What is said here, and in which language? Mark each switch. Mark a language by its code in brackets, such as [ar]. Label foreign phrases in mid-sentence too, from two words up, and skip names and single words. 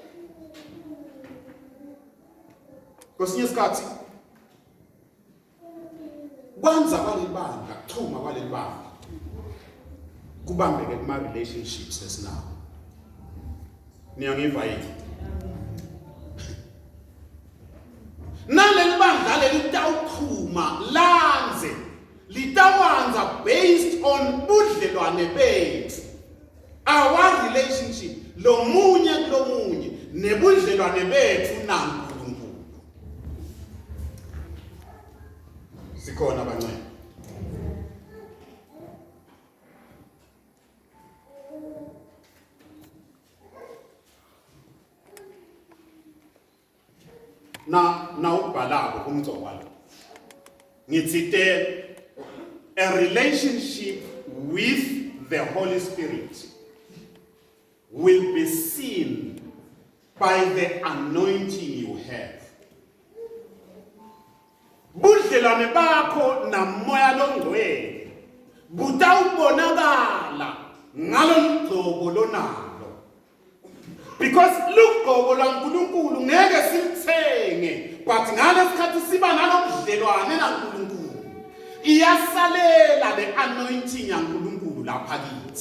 [ss] Kwesinye isikhathi kwanza kwalelibanga kuchuma kwalelibanga kubambeke kuma relationships esinawo. Niyangiva yini? Nalelibanga lelitawuchuma lanze litawanza based on budlelwane bethu, [en] our relationship [ss] lomunye kulomunye nebudlelwane bethu naNkulunkulu. Sikhona bancane. [en] Na ubhalako kumgcwalo ngithi a relationship with the Holy Spirit will be seen by the anointing you have. [ss] Budlelwane bakho namoya longcwele butawubonakala ngalomgcobo lonalo. Because lugcobo lwaNkulunkulu ngeke silithenge, but ngalesikhathi siba nalobudlelwane naNkulunkulu iyasalela le anointing yaNkulunkulu lapha kithi.